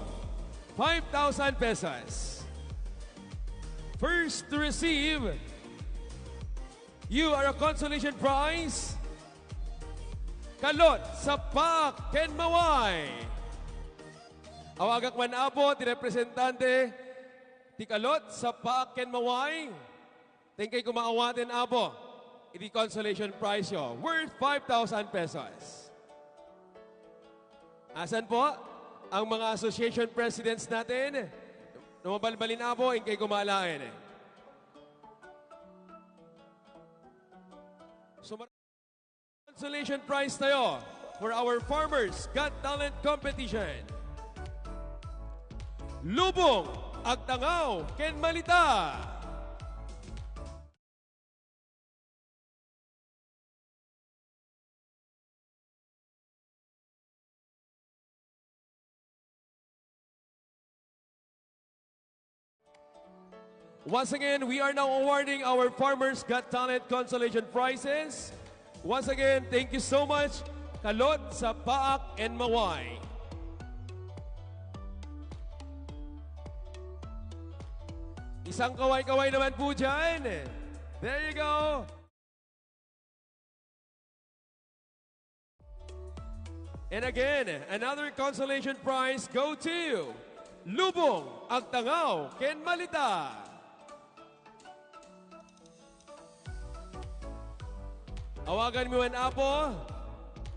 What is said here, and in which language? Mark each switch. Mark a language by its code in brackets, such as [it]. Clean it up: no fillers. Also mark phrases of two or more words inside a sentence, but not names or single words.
[en] 5,000 pesos. First to receive, you are a consolation prize. Kalot sa PAC Ken Maway. [ilo] Awagak man, Apo, ti representante ti Kalot sa PAC Ken Maway. Tingkay kumaawatin, Apo. [en] Iti consolation prize yo, worth 5,000 pesos. [tl] Asan po ang mga [en] association presidents [tl] natin? [ilo] Numabalbalin, Apo, ingkay kumalain. [en] So, consolation prize tayo for our Farmers Got Talent Competition. Lubong Agtangaw Ken Malita. Once again, we are now awarding our Farmers Got Talent consolation prizes. Once again, thank you so much, Kalot sa PAAC and Maway. [tl] Isang kaway-kaway naman po dyan. [en] There you go. And again, another consolation prize go to Lubong Agtangaw Ken Malita. [ilo] Awagan mo man, Apo.